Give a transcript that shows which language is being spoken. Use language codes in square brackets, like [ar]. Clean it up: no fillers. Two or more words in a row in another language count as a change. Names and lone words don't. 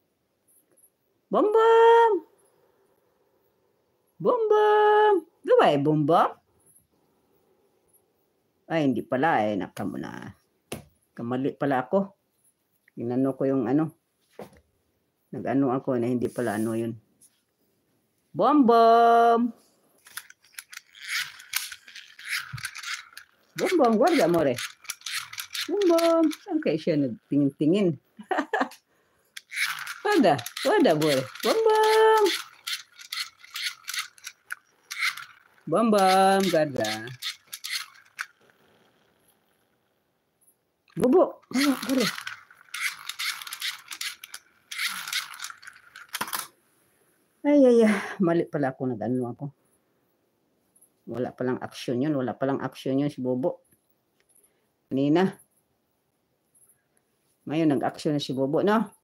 [tl] Bombom! Diba Bombom? Ay, hindi pala Nakamo na. Kamali pala ako. Inano ko yung ano. Nag-ano ako na hindi pala ano yun. [it] Bombom! Bombom, guarda amore. Bombom. [tl] Saan kayo siya nagtingin-tingin? [it] Guarda amore. Bombom, guarda. Bobo, guarda. [tl] Ay, mali pala ako nag-ano ako. Wala palang action yun si Bobo. Kanina. Ngayon nag-action na si Bobo, no?